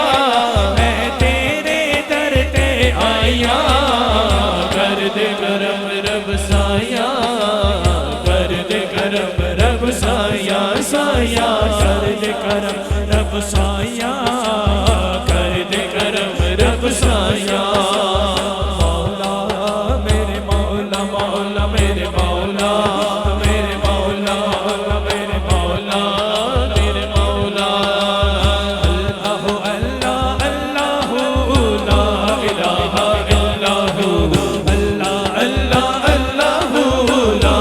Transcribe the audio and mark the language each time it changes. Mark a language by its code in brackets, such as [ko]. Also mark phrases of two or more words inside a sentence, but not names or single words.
[pa] میں تیرے در تے آیا، کر دے کرم رب سایہ، کر دے کرم رب سایہ سایہ، کر دے کرم رب سایہ، کر دے کرم رب سایہ. مولا میرے مولا مولا میرے مولا میرے مولا میرے مولا میرے مولا. [ar] الله الله الله لا إله إلا الله، الله الله الله अल्लाह